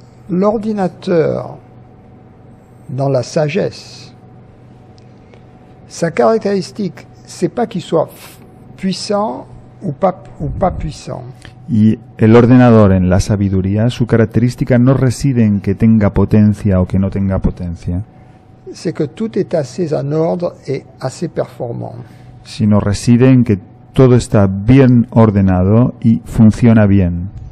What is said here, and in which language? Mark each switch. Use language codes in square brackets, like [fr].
[fr] L'ordinateur, dans la sagesse, sa caractéristique, c'est pas qu'il soit puissant ou pas puissant. [es] Y el ordenador en la sabiduría, su característica no reside en que tenga potencia o que no tenga potencia. [fr] C'est que tout est assez en ordre et assez performant. [es] Sino reside en que todo está bien ordenado y funciona bien.